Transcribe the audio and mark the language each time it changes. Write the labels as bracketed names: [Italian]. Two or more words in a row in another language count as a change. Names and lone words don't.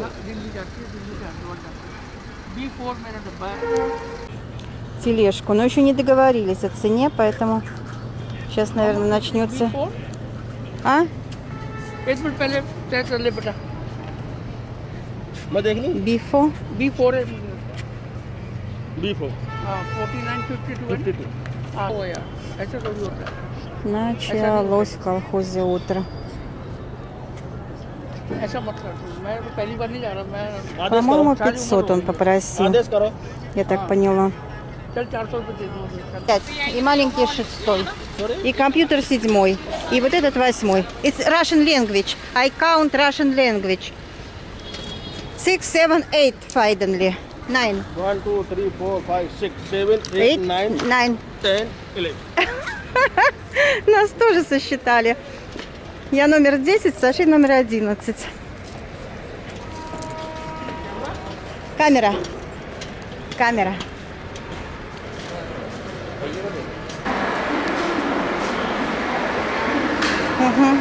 [Hindi] दिल्ली जाती है B4 मेरा डब्बा है [Russian] Тележку. Но еще не договорились о цене, поэтому сейчас, наверное, начнется. [Hindi] B4 [Russian] А? [Hindi] एक मिनट पहले तय कर ले बेटा मैं देख लूँ [Russian] Бифо. [Hindi] B4 है B4 हाँ 4952 हाँ वो यार ऐसा थोड़ी होता है [Russian] Началось в колхозе утро. [Hindi] ऐसा मत कर तू मैं तो पहली बार नहीं जा रहा मैं [Russian] По-моему, 500 он попросил. [Hindi] आदेश करो [Russian] Я так поняла. [Hindi] चल 400 रुपये दे दूँगा [Russian] И маленький 6. И компьютер 7. И вот этот 8. [English] It's Russian language. I count Russian language. 6, 7, 8 finally. 9. 1 2 3 4 5 6 7 8 9 9. 10 11 [Russian] Нас тоже сосчитали. Я номер 10, Саша номер 11. Камера. Камера. Угу.